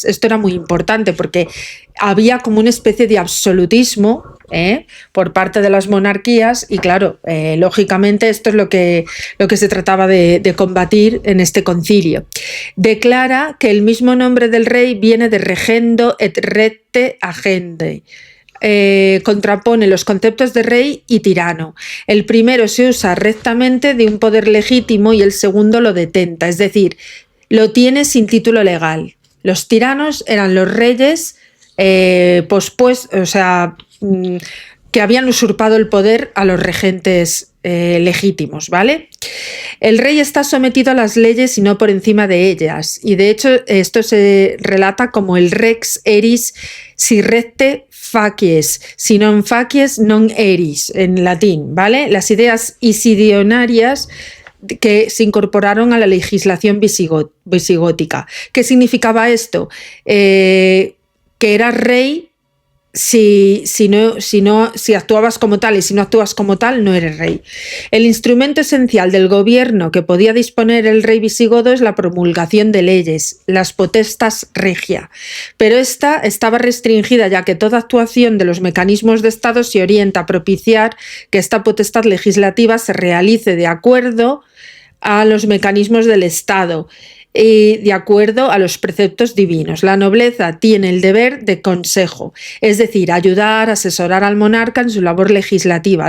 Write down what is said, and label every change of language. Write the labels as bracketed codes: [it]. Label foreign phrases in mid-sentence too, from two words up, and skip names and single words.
[es] Esto era muy importante porque había como una especie de absolutismo por parte de las monarquías y claro, lógicamente esto es lo que se trataba de combatir en este concilio. Declara que el mismo nombre del rey viene de [la] regendo et recte agende. [es] Contrapone los conceptos de rey y tirano. El primero se usa rectamente de un poder legítimo y el segundo lo detenta, es decir, lo tiene sin título legal. Los tiranos eran los reyes que habían usurpado el poder a los regentes legítimos, ¿vale? El rey está sometido a las leyes y no por encima de ellas, y de hecho esto se relata como el [la] rex eris si recte facies, si non facies non eris, [es] en latín, ¿vale? Las ideas isidionarias que se incorporaron a la legislación visigótica. ¿Qué significaba esto? Que eras rey si actuabas como tal, y si no actúas como tal no eres rey. El instrumento esencial del gobierno que podía disponer el rey visigodo es la promulgación de leyes, las [la] potestas regia, [es] pero esta estaba restringida ya que toda actuación de los mecanismos de Estado se orienta a propiciar que esta potestad legislativa se realice de acuerdo a los mecanismos del Estado y de acuerdo a los preceptos divinos. La nobleza tiene el deber de consejo, es decir, ayudar, asesorar al monarca en su labor legislativa.